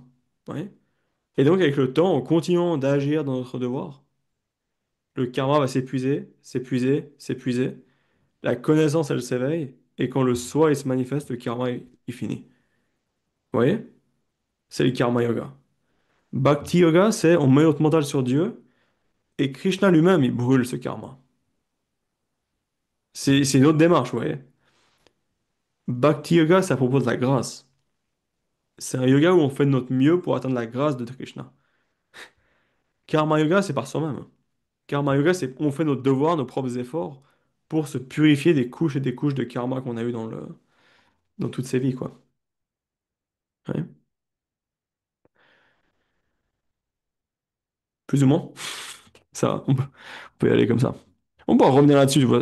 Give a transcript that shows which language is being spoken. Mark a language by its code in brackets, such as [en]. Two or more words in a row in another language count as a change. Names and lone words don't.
[fr] Ouais. Et donc, avec le temps, en continuant d'agir dans notre devoir, le karma va s'épuiser, s'épuiser, s'épuiser. La connaissance, elle s'éveille. Et quand le soi, il se manifeste, le karma, il finit. Vous voyez? C'est le karma yoga. Bhakti yoga, c'est on met notre mental sur Dieu. Et Krishna lui-même, il brûle ce karma. C'est une autre démarche, vous voyez? Bhakti yoga, ça propose la grâce. C'est un yoga où on fait de notre mieux pour atteindre la grâce de Krishna. Karma yoga, c'est par soi-même. Karma yoga, c'est on fait notre devoir, nos propres efforts pour se purifier des couches et des couches de karma qu'on a eu dans toutes ces vies, quoi. Ouais. Plus ou moins. Ça, on peut y aller comme ça. On peut en revenir là-dessus, tu vois.